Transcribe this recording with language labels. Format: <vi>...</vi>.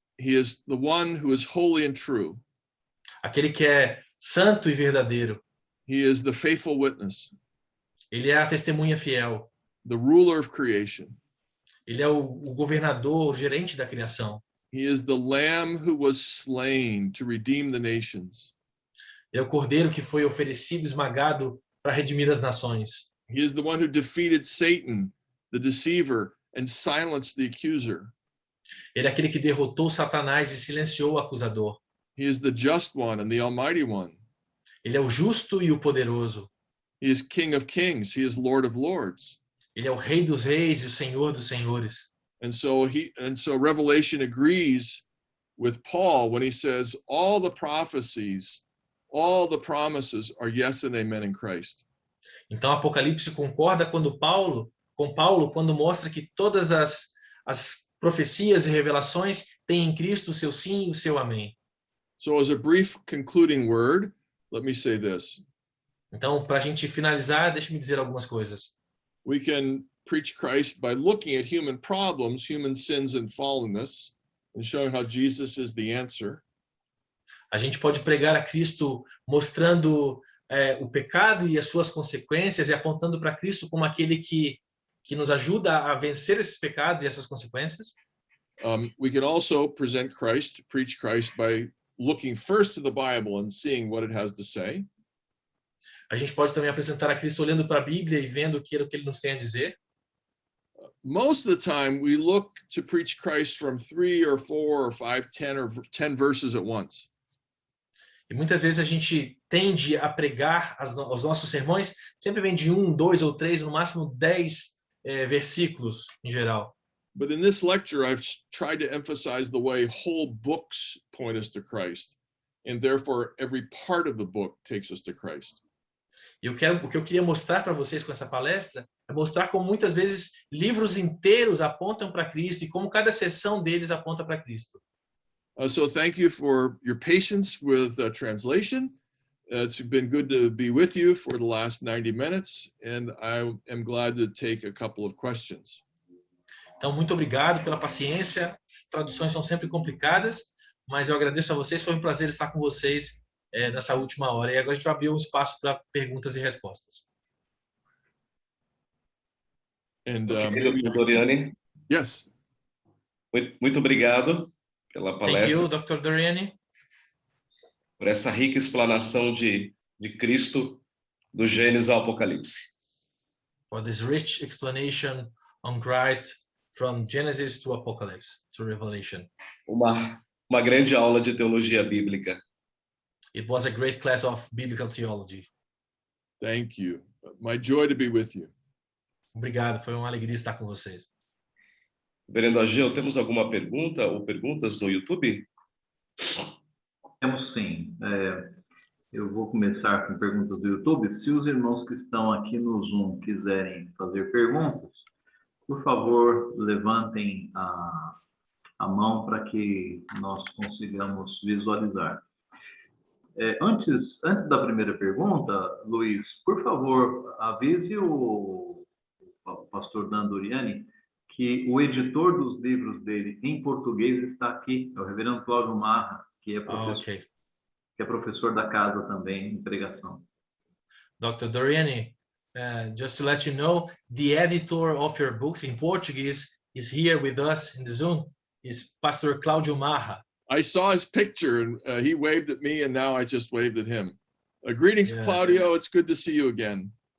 <en>He is the one who is holy and true.</en> <pt>Aquele que é santo e verdadeiro.</pt> <en>He is the faithful witness,</en> <pt>Ele é a testemunha fiel.</pt> <en>the ruler of creation.</en> <pt>Ele é o governador, o gerente da criação.</pt> <en>He is the lamb who was slain to redeem the nations.</en> <pt>Ele é o cordeiro que foi oferecido, esmagado para redimir as nações.</pt> <en>He is the one who defeated Satan, the deceiver, and silenced the accuser.</en> <pt>Ele é aquele que derrotou Satanás e silenciou o acusador.</pt> <en>He is the just one and the almighty one.</en> <pt>Ele é o justo e o poderoso.</pt> <en>He is King of kings. He is Lord of lords.</en> <pt>Ele é o Rei dos reis e o Senhor dos senhores.</pt> <en>And so Revelation agrees with Paul when he says all the prophecies, all the promises are yes and amen in Christ.</en> <pt>Então Apocalipse concorda com Paulo quando mostra que todas as profecias e revelações têm em Cristo o seu sim e o seu amém.</pt> <en>So as a brief concluding word, let me say this.</en> <pt>Então, para a gente finalizar, deixe-me dizer algumas coisas.</pt> <en>We can preach Christ by looking at human problems, human sins and fallenness, and showing how Jesus is the answer.</en> <pt>A gente pode pregar a Cristo mostrando o pecado e as suas consequências e apontando para Cristo como aquele que nos ajuda a vencer esses pecados e essas consequências.</pt> <en>We can also present Christ, preach Christ by looking first to the Bible and seeing what it has to say.</en> <pt>A gente pode também apresentar a Cristo olhando para a Bíblia e vendo o que ele nos tem a dizer.</pt> <en>Most of the time, we look to preach Christ from 3 or 4 or 5, 10 or 10 verses at once.</en> <pt>E muitas vezes a gente tende a pregar os nossos sermões, sempre vem de 1, 2 ou 3, no máximo 10 versículos em geral.</pt> <en>But in this lecture, I've tried to emphasize the way whole books point us to Christ, and therefore every part of the book takes us to Christ.</en> <pt>E o que eu queria mostrar para vocês com essa palestra é mostrar como muitas vezes livros inteiros apontam para Cristo e como cada seção deles aponta para Cristo.</pt> <en>So thank you for your patience with translation. It's been good to be with you for the last 90 minutes, and I am glad to take a couple of questions.</en> <pt>Então, muito obrigado pela paciência. As traduções são sempre complicadas, mas eu agradeço a vocês. Foi um prazer estar com vocês nessa última hora. E agora a gente vai abrir um espaço para perguntas e respostas.</pt> <en>And Dr. Doriani, yes.</en> <pt>muito obrigado pela palestra.</pt> <en>Thank you, Dr. Doriani.</en> <pt>Por essa rica explanação de Cristo do Gênesis ao Apocalipse.</pt> <en>For this rich explanation on Christ from Genesis to Apocalypse to Revelation.</en> <pt>Uma grande aula de teologia bíblica.</pt> <en>It was a great class of biblical theology. Thank you. My joy to be with you.</en> <pt>Obrigado, foi uma alegria estar com vocês. Reverendo Ageu, temos alguma pergunta ou perguntas no YouTube? Temos sim. Eu vou começar com perguntas do YouTube. Se os irmãos que estão aqui no Zoom quiserem fazer perguntas, por favor, levantem a mão para que nós consigamos visualizar. Antes da primeira pergunta, Luiz, por favor, avise o pastor Dan Doriani que o editor dos livros dele em português está aqui, é o reverendo Cláudio Marra, que é professor, que é professor da casa também em pregação.</pt> <en>Dr. Doriani, just to let you know, the editor of your books in Portuguese is here with us in the Zoom. Is Pastor Cláudio Marra. I saw his picture and he waved at me, and now I just waved at him. Greetings, Claudio. It's good to see you again.</en>